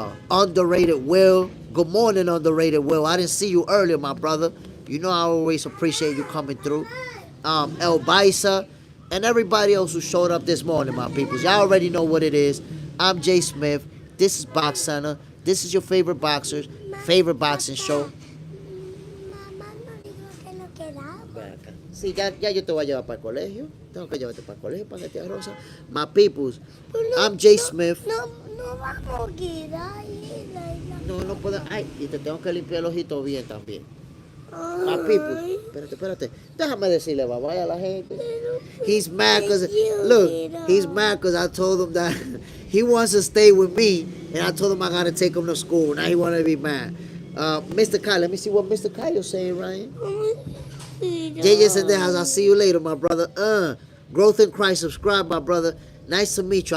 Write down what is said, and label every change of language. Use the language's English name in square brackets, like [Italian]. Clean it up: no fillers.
[English] Underrated Will. Good morning, Underrated Will. I didn't see you earlier, my brother. I always appreciate you coming through. El Baisa, and everybody else who showed up this morning, my peoples. Y'all already know what it is. I'm JSmiff. This is Box Center. This is your favorite boxer's favorite boxing show. [Spanish] Mamá no dijo que no quedaba. Sí, ya yo te voy a llevar para el colegio. Tengo que llevarte para el colegio, para que te rosa. [English] My peoples, I'm JSmiff. [Spanish] No vamos a quedar. No puedo. Ay, y te tengo que limpiar el ojito bien también. [English] My people, [Spanish] espérate. Déjame decirle bye a la gente. [English] He's mad because, he's mad because I told him that he wants to stay with me, and I told him I got to take him to school. Now he wanted to be mad. Mr. Kyle, let me see what Mr. Kyle's saying, Ryan. JJ said that, I'll see you later, my brother. Growth in Christ, subscribe, my brother. Nice to meet you.